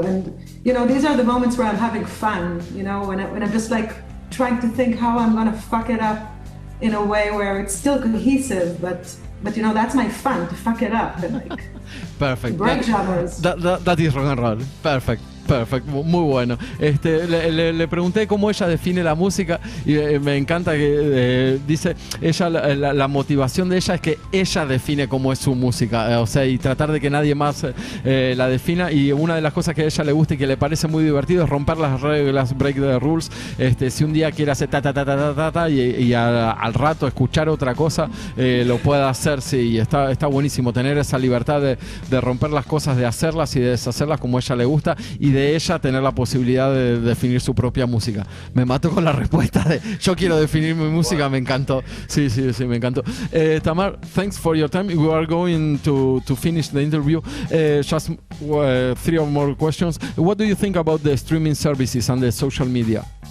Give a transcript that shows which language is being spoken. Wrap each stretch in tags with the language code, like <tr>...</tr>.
<en>And, you know, these are the moments where I'm having fun, you know, when I'm just like trying to think how I'm gonna fuck it up in a way where it's still cohesive, but you know, that's my fun, to fuck it up and like perfect. break genres. That is rock and roll. Perfect.</en> <es>Perfecto, muy bueno. Le pregunté cómo ella define la música y me encanta que dice ella la motivación de ella es que ella define cómo es su música, o sea, y tratar de que nadie más la defina. Y una de las cosas que a ella le gusta y que le parece muy divertido es romper las reglas,</es> <en>break the rules.</en> <es>Si un día quiere hacer ta y al rato escuchar otra cosa, lo pueda hacer. Sí, y está buenísimo tener esa libertad de romper las cosas, de hacerlas y de deshacerlas como a ella le gusta, y de ella tener la posibilidad de definir su propia música. Me mato con la respuesta de yo quiero definir mi música. Me encantó. Sí, me encantó.</es> <en>Tamar, thanks for your time. We are going to finish the interview. Just 3 or more questions. What do you think about the streaming services and the social media?</en>